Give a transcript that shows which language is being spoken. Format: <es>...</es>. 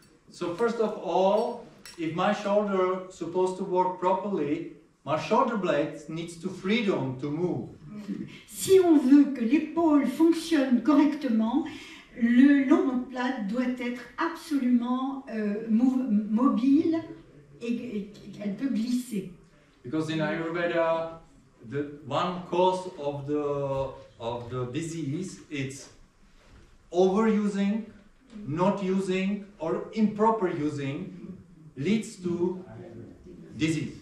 <en>So first of all, if my shoulder is supposed to work properly, my shoulder blade needs to freedom to move.</en> <fr>Si on veut que l'épaule fonctionne correctement, l'omoplate doit être absolument mobile et elle peut glisser.</fr> <en>Because in Ayurveda, the one cause of the disease is overusing, not using, or improper using leads to disease.</en>